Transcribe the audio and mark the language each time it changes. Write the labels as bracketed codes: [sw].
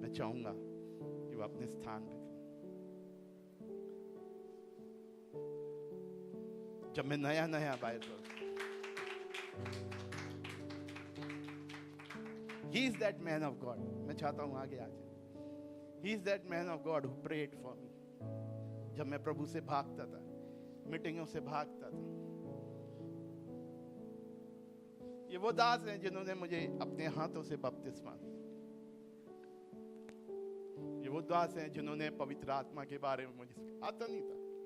[hi] मैं चाहूंगा कि वो अपने स्थान पे, जब मैं नया Bible, [en] he is that man of God, [hi] मैं चाहता हूं आगे आ जाए। [en] he is that man of God who prayed for me। [hi] जब मैं प्रभु से भागता था, मीटिंगों से भागता था, ये वो दास हैं जिन्होंने मुझे अपने हाथों से बपतिस्मा दिया। ये वो दास हैं जिन्होंने पवित्र आत्मा के बारे में मुझे आता नहीं था,